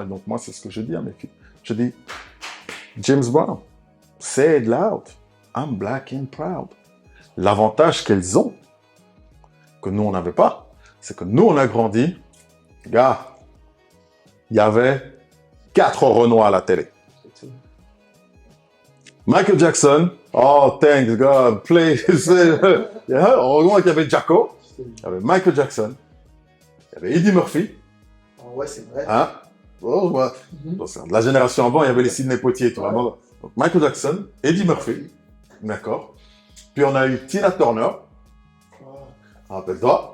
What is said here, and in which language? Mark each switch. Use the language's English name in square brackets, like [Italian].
[French] Et donc, moi, c'est ce que je dis à mes filles. Je dis, James Brown, [English] say it loud, I'm black and proud. [French] L'avantage qu'elles ont, que nous, on n'avait pas, c'est que nous, on a grandi, gars, il y avait 4 Renois à la télé. [English] Michael Jackson, oh, thanks God, please. [French] Heureusement qu'il y avait Jacko, il y avait Michael Jackson, il y avait Eddie Murphy. Oh, ouais, c'est vrai. Hein? Oh, ouais. De la génération avant, il y avait les Sidney Poitier, tout vraiment. Donc, Michael Jackson, Eddie Murphy, d'accord. Puis on a eu Tina Turner, rappelle-toi.